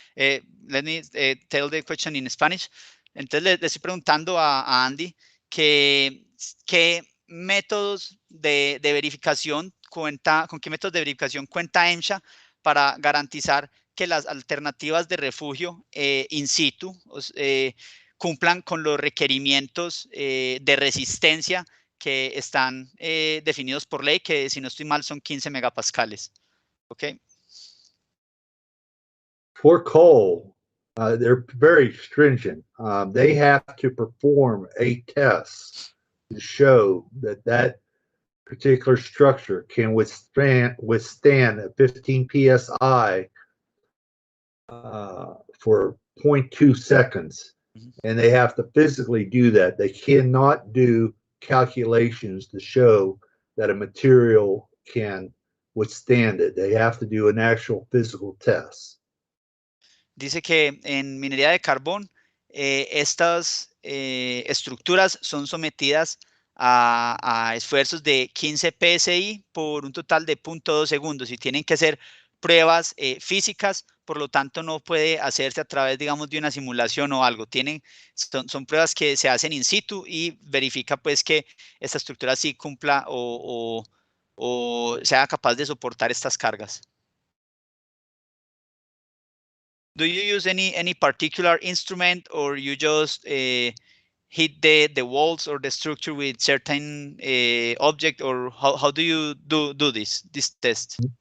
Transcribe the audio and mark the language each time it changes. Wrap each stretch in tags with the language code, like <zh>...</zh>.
<en>Let me tell the question in Spanish.</en> <es>Entonces le estoy preguntando a Andy qué métodos de verificación con qué métodos de verificación cuenta EMSHA para garantizar que las alternativas de refugio in situ cumplan con los requerimientos de resistencia que están definidos por ley, que si no estoy mal son 15 megapascales.</es> <en>Okay. For coal, they're very stringent. They have to perform a test to show that that particular structure can withstand a 15 psi for 0.2 seconds. And they have to physically do that. They cannot do calculations to show that a material can withstand it. They have to do an actual physical test.</en> <es>Dice que en minería de carbón, estas estructuras son sometidas a esfuerzos de 15 psi por un total de 0.2 segundos y tienen que hacer pruebas físicas, por lo tanto no puede hacerse a través, digamos, de una simulación o algo. Son pruebas que se hacen in situ y verifica pues que esta estructura sí cumpla o sea capaz de soportar estas cargas.</es> <en>Do you use any particular instrument, or you just hit the walls or the structure with certain object, or how do you do this test?</en>